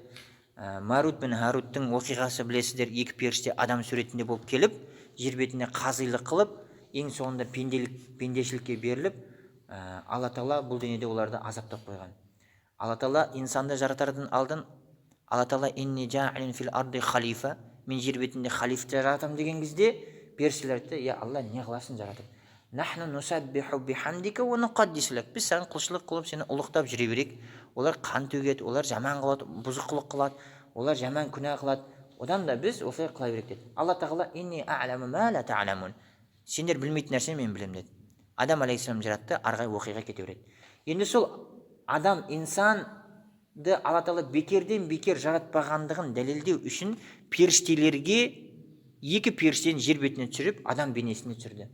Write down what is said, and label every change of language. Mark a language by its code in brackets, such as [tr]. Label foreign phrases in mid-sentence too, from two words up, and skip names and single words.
[kk] Марут пен Харуттың оқиғасы білесіздер, екі періште адам суретінде болып келіп, жер бетінде қазилық қылып, ең соңында пендешілікке беріліп, Алла тағала бұл дүниеде оларды азаптап қойған. Алла тағала инсанды жаратардан алдын Алла тағала [ar] إني جاعل في الأرض خليفة, [kk] мен жер бетінде халифа жаратамын деген кезде періштелер айтты: "Я Алла, не қыласың жаратып? [ar] نحن نسبح بحمدك ونقدس لك." [kk] Біз саған құлшылық қылып, сені ұлықтап жүре берейік. Олар қан төгеді, олар жаман қылады, бұзықылық қылады, олар жаман күнә қылады. Одан да біз осылай қыла берейік деді. Алла тағала [ar] إني أعلم ما لا تعلمون. [kk] Сендер білмейтін нәрсені мен білемін деді. Адам алейхиссалам жаратты, арғай оқиға кете береді. Енді сол адам, инсанды Алла тағала бекерден бекер жаратпағандығын дәлелдеу үшін періштелерге екі періштені жер бетіне түсіріп, адам бейнесіне түсірді.